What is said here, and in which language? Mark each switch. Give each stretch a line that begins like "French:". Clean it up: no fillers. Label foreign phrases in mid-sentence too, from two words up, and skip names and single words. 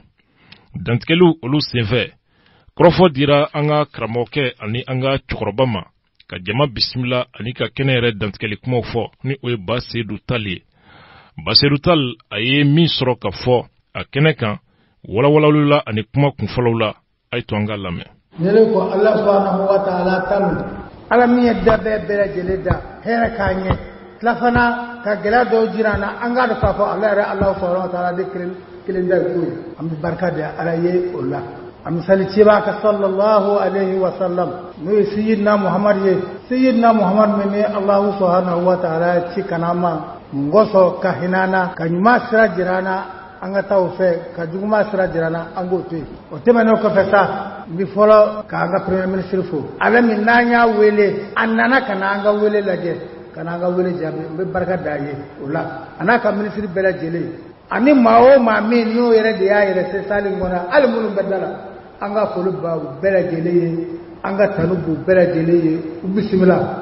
Bambara: Dantigɛliw olu senfɛ, kɔrɔfɔ dira an ka karamɔgɔkɛ ani an ka cɛkɔrɔba ma ka jama bisimila ani ka kɛnɛ yɛrɛ dantigɛli kumaw fɔ ni o ye Ba Seydou Tall ye. Ba Seydou Tall a ye min sɔrɔ ka fɔ a kɛnɛ kan walawalaliw la ani kuma kunfɔlɔw la, a ye to an ka lamɛn. Ne ko
Arabic: Allah subhanahu wa ta'ala
Bambara: tanu ala min ye da bɛɛ lajɛlen da hɛrɛ k'a ɲɛ tila fana ka gɛlɛya dɔw jira an na an k'a dɔn k'a fɔ Allah yɛrɛ
Arabic: Allah subhanahu wa ta'ala
Bambara: de kelen da ko ye an bɛ barika da ala ye o la. A misali ciba ka
Arabic: sallallahu alaihi wa sallam
Bambara: n'o ye Sayyidina Muhammad ye. Sayyidina Muhammad min ye
Arabic: Allah subhanahu wa ta'ala
Bambara: ci kana ma ngɔsɔ ka hinana ka ɲuman sira jirana an ka taa o fɛ ka juguman sira jirana an k'o to yen. O tɛmɛnen kɔfɛ sa n bɛ fɔlɔ k'an ka
French: premier ministre
Bambara: fo. Ale min n'an y'a wele a nana ka na an ka wele lajɛ ka na an ka wele jaabi n bɛ barika da ye o la a n'a ka ministre bɛɛ lajɛlen ani maa o maa min n'o yɛrɛ de y'a yɛrɛ se sali kɔnɔ hali minnu bɛ da la an ka foli ba u bɛɛ lajɛlen ye an ka tanu b'u bɛɛ lajɛlen ye u bisimila.